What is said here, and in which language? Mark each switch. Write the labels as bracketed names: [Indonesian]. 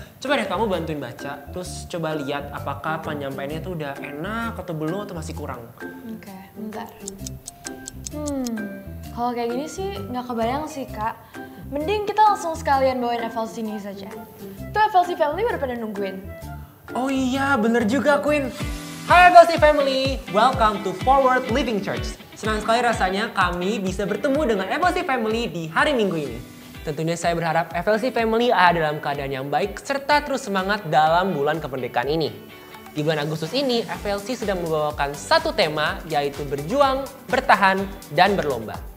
[Indonesian] Coba deh kamu bantuin baca, terus coba lihat apakah penyampaiannya tuh udah enak atau belum atau masih kurang. Oke, bentar. Kalau kayak gini sih nggak kebayang sih Kak. Mending kita langsung sekalian bawain FLC News aja. Tuh FLC Family udah pada nungguin. Oh iya, bener juga Queen. [English] Hai FLC Family, welcome to Forward Living Church. [Indonesian] Senang sekali rasanya kami bisa bertemu dengan FLC Family di hari Minggu ini. Tentunya saya berharap FLC Family ada dalam keadaan yang baik serta terus semangat dalam bulan kemerdekaan ini. Di bulan Agustus ini, FLC sedang membawakan satu tema yaitu berjuang, bertahan, dan berlomba.